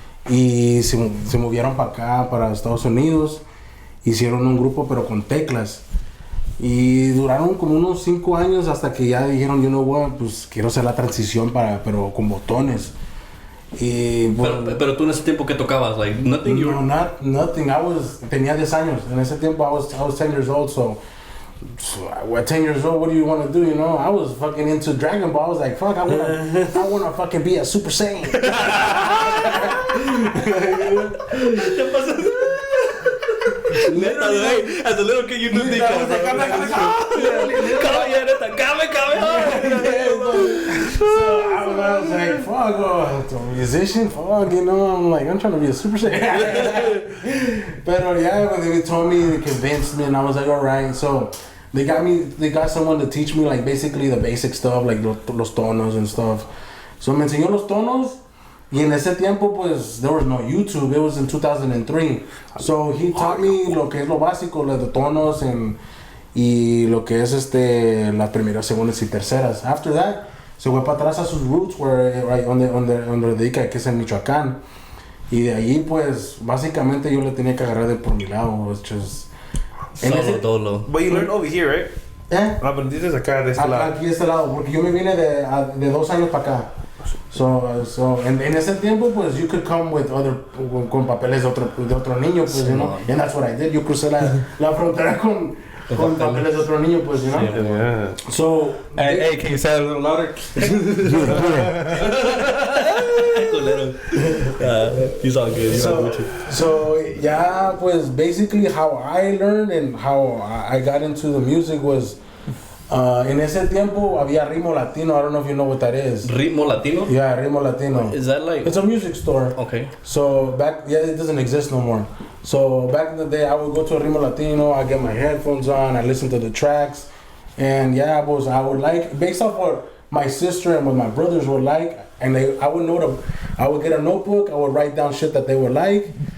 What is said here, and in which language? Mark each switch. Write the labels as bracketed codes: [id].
[es] Y se movieron para acá, para Estados Unidos. Hicieron un grupo pero con teclas. Y duraron como unos 5 años hasta que ya dijeron, [en] you know what, [es] pues quiero hacer la transición pero con botones. Y, pero tú en ese tiempo, ¿qué tocabas? [en] Like, nothing? Nothing. [es] Tenía 10 años. En ese tiempo [en] I was 10 years old, so at 10 years old, what do you want to do, you know? I was fucking into Dragon Ball. I was like, fuck, I wanna fucking be a Super Saiyan. As a little kid, you knew the So I was like, fuck, a musician, fuck, you know? I'm trying to be a Super Saiyan. But yeah, when they told me, they convinced me, and I was like, alright. So they got someone to teach me, like, basically the basic stuff, like [es] los tonos [en] and stuff. [es] So me enseñó los tonos. Y en ese tiempo, pues, [en] there was no YouTube. It was in 2003. So he taught me [es] lo que es lo básico, los tonos y lo que es las primeras, segundas y terceras. [en] After that, [es] se fue para atrás a sus roots, donde dedica, que es en Michoacán. Y de allí, pues, básicamente yo le tenía que agarrar de por mi lado. [en] It's just... [es] Solo. [en] But you learned over here, right? [es] Aprendiste acá de este lado. Aquí de este lado, porque yo me vine de 2 años para acá. So en ese tiempo, pues, [en] you could come with [es] con papeles de otro niño, pues, [en] you know, and that's what I did. [es] Yo crucé la frontera con papeles de otro niño, pues, [en] you know. Yeah. So, hey, can you say it a little louder? He's all good. So yeah, pues, basically how I learned and how I got into the music was. [es] En ese tiempo había Ritmo Latino. [en] I don't know if you know what that is. Ritmo Latino? Yeah, Ritmo Latino. Is that like... It's a music store. Okay. So it doesn't exist no more. So back in the day, I would go to a Ritmo Latino, I get my headphones on, I listen to the tracks. And yeah, I would like, based off what my sister and what my brothers would like, and I would get a notebook, I would write down shit that they would like.